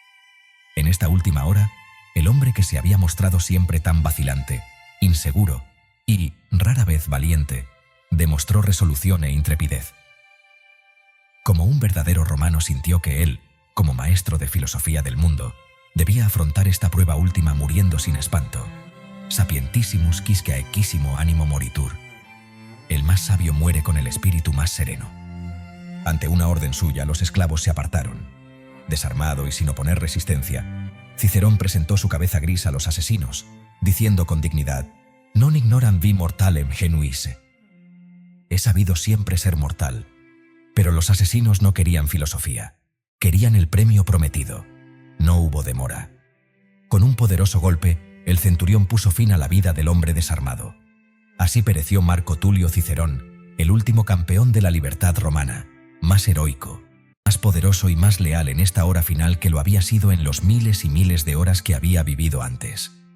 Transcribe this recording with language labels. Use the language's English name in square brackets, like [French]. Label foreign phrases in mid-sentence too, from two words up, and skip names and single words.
[Spanish] En esta última hora, el hombre que se había mostrado siempre tan vacilante, inseguro y, rara vez, valiente, demostró resolución e intrepidez. Como como un verdadero romano sintió que él, como maestro de filosofía del mundo, debía afrontar esta prueba última muriendo sin espanto. [Latin] Sapientissimus quisque aequissimo animo moritur. [Spanish] El más sabio muere con el espíritu más sereno. Ante una orden suya, los esclavos se apartaron. Desarmado y sin oponer resistencia, Cicerón presentó su cabeza gris a los asesinos, diciendo con dignidad: [Latin] «Non ignoram vi mortalem genuisse». [Spanish] He sabido siempre ser mortal. Pero los asesinos no querían filosofía. Querían el premio prometido. No hubo demora. Con un poderoso golpe, el centurión puso fin a la vida del hombre desarmado. Así pereció Marco Tulio Cicerón, el último campeón de la libertad romana, más heroico, más poderoso y más leal en esta hora final que lo había sido en los miles y miles de horas que había vivido antes.